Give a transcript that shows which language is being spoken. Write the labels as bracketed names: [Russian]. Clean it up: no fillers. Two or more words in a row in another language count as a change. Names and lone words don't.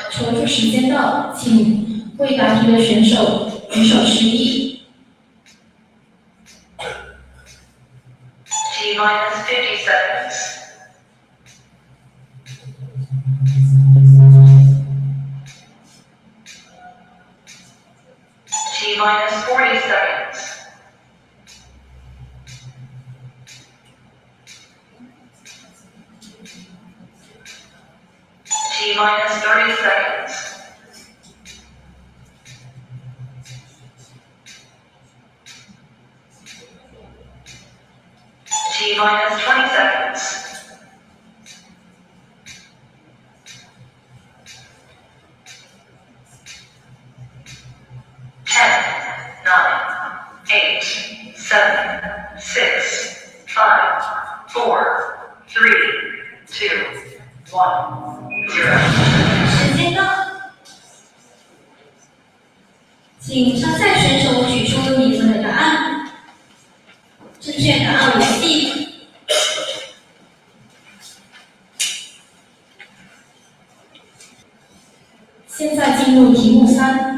[Chinese] 求助时间到，请未答题的选手举手示意。 [English] T minus 50 seconds. T minus 40 seconds. T minus 30 seconds. T minus 20 seconds. Ten, nine, eight, seven, six, five, four, three, two, one, zero. [Chinese] 时间到，请参赛选手举出你们的答案。正确答案为 C。现在进入题目3。